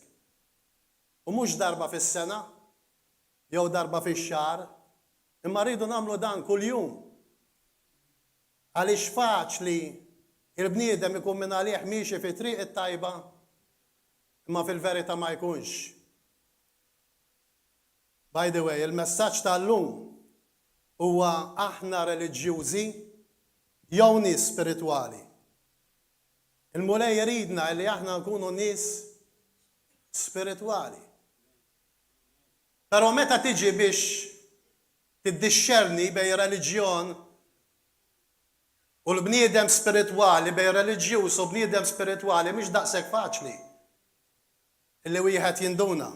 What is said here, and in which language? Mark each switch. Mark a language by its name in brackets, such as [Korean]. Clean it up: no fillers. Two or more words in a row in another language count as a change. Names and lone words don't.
[Maltese] U mhux darba fis-sena, jew darba fix-xahar, imma rridu nagħmlu dan kuljum. Għaliex faċli il-bniedem ikun minn għalih miexi fi triq it-tajba, imma fil-verità ma jkunx. [English] By the way, [Maltese] il-messaġġ tal-lum huwa aħna reliġjużi jew nies spiritwali. Il-mulej jridna li aħna nkunu nies spiritwali. Però meta tiġi biex tiddixxerni bejn reliġjon u l-bniedem spiritwali, bejn reliġjuż u bniedem spiritwali mhix daqshekk faċli illi wieħed jinduna.